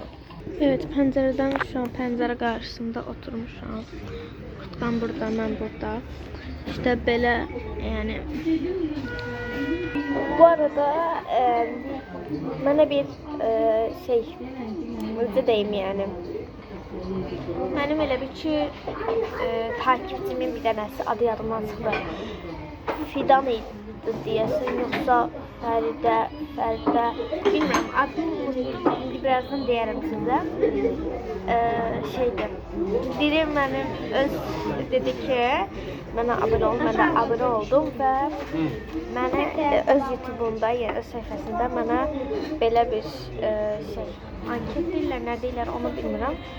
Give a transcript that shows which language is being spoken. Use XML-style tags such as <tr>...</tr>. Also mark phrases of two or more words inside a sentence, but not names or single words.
<tr>Evet, pencereden şu an pencere karşısında oturmuşam. Kutkan burada, ben burada. İşte böyle yani. Bu arada bana bir müjde deyim yani.</tr> <az>Benim elə bir ki takipçimin bir dənəsi adı yadımdan çıxdı. Fidan idi deyəsən, yoxsa Fəridə, bilmirəm, adını unuttum, indi birazdan deyərəm sizə. Biri mənim dedi ki, mənə abunə ol, mən də abunə oldum və mənə öz YouTube'umda, yəni öz səhifəsində mənə belə bir anket deyirlər, nə deyirlər onu bilmirəm.</az>